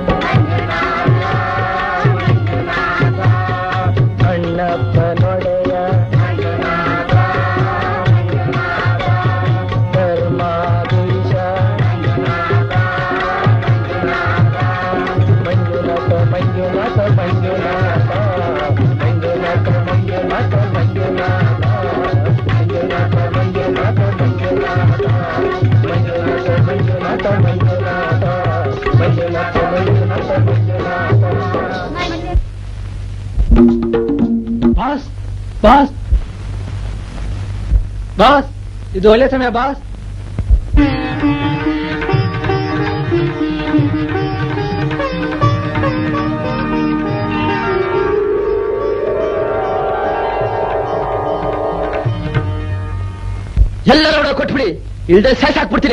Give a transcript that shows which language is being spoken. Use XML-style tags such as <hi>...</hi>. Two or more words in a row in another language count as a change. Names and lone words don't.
<kn>ಅಣ್ಣಪ್ಪನೊಡೆಯ ಧರ್ಮಾಧೀಶ ಮಂಜುನಾಥ, ಮಂಜುನಾಥ, ಮಂಜುನಾಥ, ಮಂಜುನಾಥ, ಮಂಜುನಾಥ, ಮಂಜುನಾಥ, ಮಂಜುನಾಥ, ಮಂಜುನಾಥ, ಮಂಜುನಾಥ, ಮಂಜುನಾಥ, ಮಂಜುನಾಥ, ಮಂಜುನಾಥ, ಮಂಜುನಾಥ, ಮಂಜುನಾಥ. ಬಾಸ್ ಬಾಸ್ ಬಾಸ್, ಇದು ಒಳ್ಳೆ ಸಮಯ ಬಾಸ್. ಎಲ್ಲರೂ ಕೊಟ್ಬಿಡಿ, ಇಲ್ದೆ ಸಾಯ್ಸಾಕ್ಬಿಡ್ತೀನಿ.</kn>